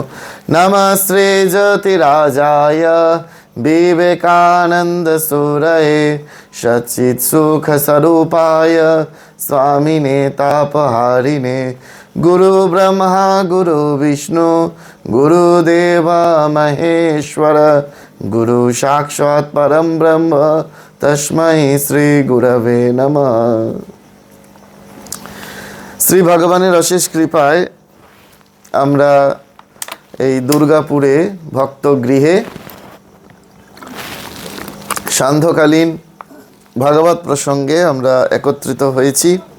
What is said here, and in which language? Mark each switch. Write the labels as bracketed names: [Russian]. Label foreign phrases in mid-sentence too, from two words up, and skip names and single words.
[Sanskrit] नमस्ते ज्योतिराजाय विवेकानन्दसूरये सच्चित्सुखस्वरूपाय स्वामिने तापहारिणे। गुरु ब्रह्मा गुरु विष्णु गुरुदेव महेश्वर गुरु साक्षात् परम ब्रह्म तस्मै श्री गुरवे नमः। [Bangla] শ্রী ভগবানের অশেষ কৃপায় আমরা এই দুর্গাপুরে ভক্ত গৃহে সান্ধ্যকালীন ভাগবত প্রসঙ্গে আমরা একত্রিত হয়েছি।